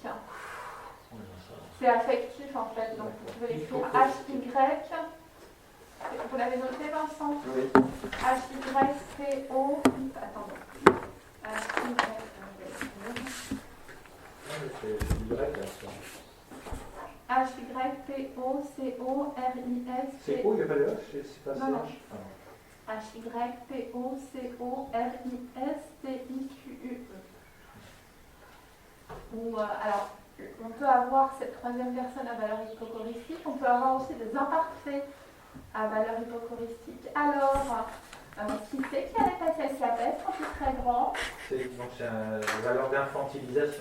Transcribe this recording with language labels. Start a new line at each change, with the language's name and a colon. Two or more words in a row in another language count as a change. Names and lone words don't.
French: C'est affectif en fait. Donc, vous pouvez l'écrire H-Y. Vous l'avez noté, Vincent? Oui. H-Y-P-O. Attendez. H-Y-P-O-C-O-R-I-S. C'est O, il n'y a pas de H, c'est pas non, non. H-Y-P-O-C-O-R-I-S-T-I-Q-U-E. Ou, alors, on peut avoir cette troisième personne à valeur hypochoristique, on peut avoir aussi des imparfaits à valeur hypochoristique. Alors, qui c'est qui allait passer avec la peste quand il est très grand? Donc c'est une valeur d'infantilisation.